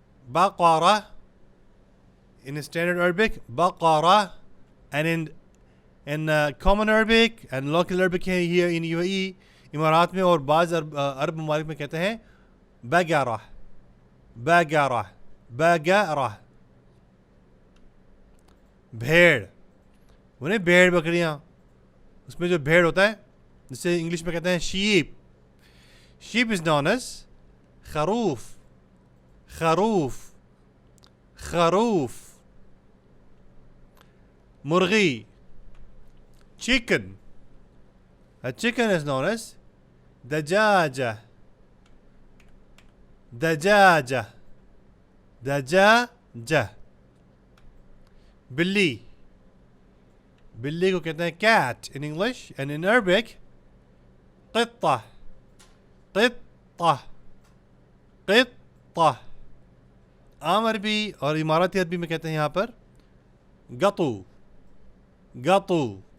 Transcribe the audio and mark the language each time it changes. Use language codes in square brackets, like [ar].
[en] Baqara, in standard Arabic, baqara, and in common Arabic and local Arabic here in UAE, [hi] इमारात में और बाज़ अरब ममालिक में कहते हैं बगारा. [ar] बगारा. बगारा. [hi] भेड़, उन्हें भेड़ बकरियाँ, उसमें जो भेड़ होता है जिसे इंग्लिश में कहते हैं sheep. [en] Sheep is known as खरूफ. [ar] خروف خروف. [en] مرغي chicken. A chicken is known as دجاجة دجاجة دجاجة. [hi] बिल्ली, बिल्ली को कहते हैं [en] cat in English, and in Arabic [ar] قطة قطة قطة. [hi] आम अरबी और इमारती अरबी में कहते हैं यहाँ पर गतू गतू.